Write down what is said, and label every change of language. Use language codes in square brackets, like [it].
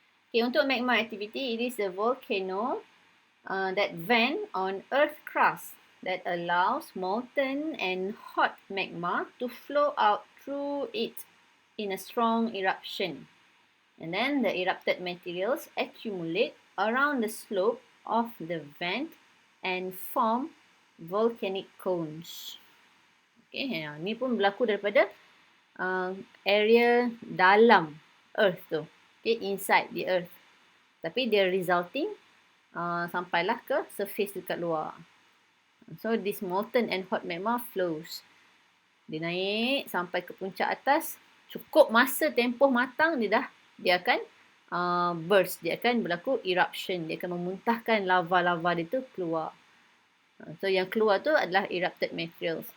[en] Okay, untuk magma activity, it is the volcano that vent on earth crust that allows molten and hot magma to flow out through it in a strong eruption. And then the erupted materials accumulate around the slope of the vent and form volcanic cones. [ms] Okay, ni pun berlaku daripada area dalam earth tu. [en] Okay, inside the earth. [ms] Tapi dia resulting sampailah ke surface dekat luar. [en] So this molten and hot magma flows. [ms] Dia naik sampai ke puncak atas, cukup masa tempoh matang dia akan burst, dia akan berlaku eruption, dia akan memuntahkan lava-lava dia tu keluar. So yang keluar tu adalah erupted materials.